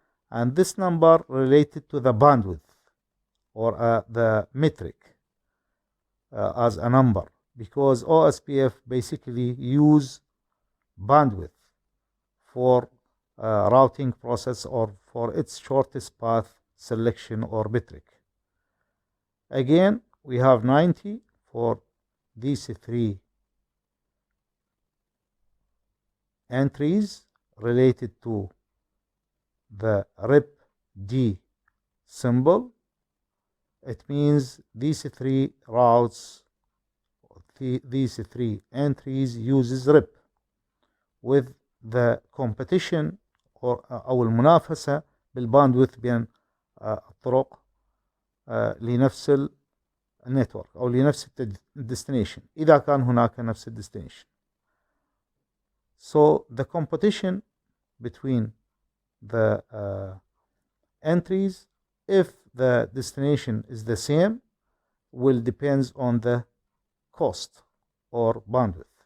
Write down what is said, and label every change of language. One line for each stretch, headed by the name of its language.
English: And this number related to the bandwidth or the metric as a number, because OSPF basically use bandwidth for routing process or for its shortest path selection or metric. Again, we have 90 for these 3 entries related to the RIP D symbol. It means these 3 routes, these 3 entries uses RIP, with the competition
Arabic: أو المنافسة بالباندويث بين الطرق لنفس النتورك أو لنفس الديستنيشن إذا كان هناك نفس الديستنيشن.
English: So the competition between the entries, if the destination is the same, will depends on the cost or bandwidth.